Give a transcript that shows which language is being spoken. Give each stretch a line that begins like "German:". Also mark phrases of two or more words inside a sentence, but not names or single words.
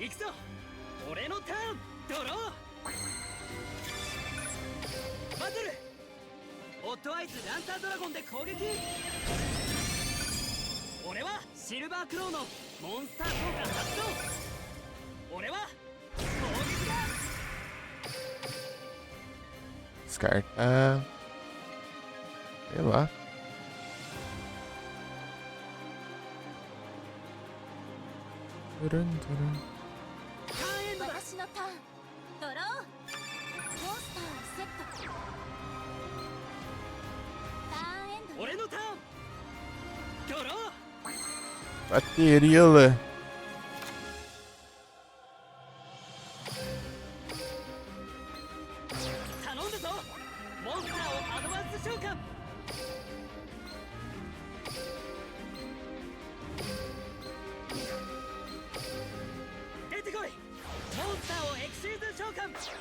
Japanese: 俺のターンドローバトルオットアイズランサードラゴンで攻撃俺はシルバークローのモンスター効果発動俺は攻撃だ
Portuguese: Descartar. Sei lá. Turum, turum.
Japanese: ターンエンドだ私のターンドローモンスターをセットターンエンドよ俺のターンドロー
Portuguese: Bateria.
Japanese: 頼んだぞモンスターをアドバンス召喚出てこいモンスターをエクシーズ召喚